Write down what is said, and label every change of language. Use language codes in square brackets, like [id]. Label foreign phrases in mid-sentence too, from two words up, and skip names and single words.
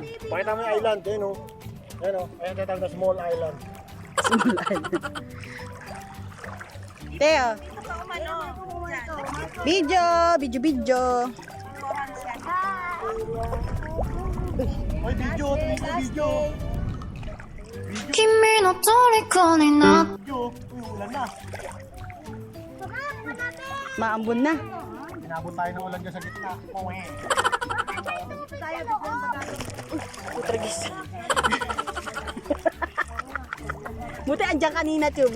[tl] Pakita mo yung island, yun o. Yan o, ayan tatawag na small island. Teo. Video. Ay, video, video. [ja] 君の虜になって [tl] Video, ulan na. Maambon na. Inabot tayo ng ulan dyan sa gitna. Utragis. Buti andyan kanina, Tubes.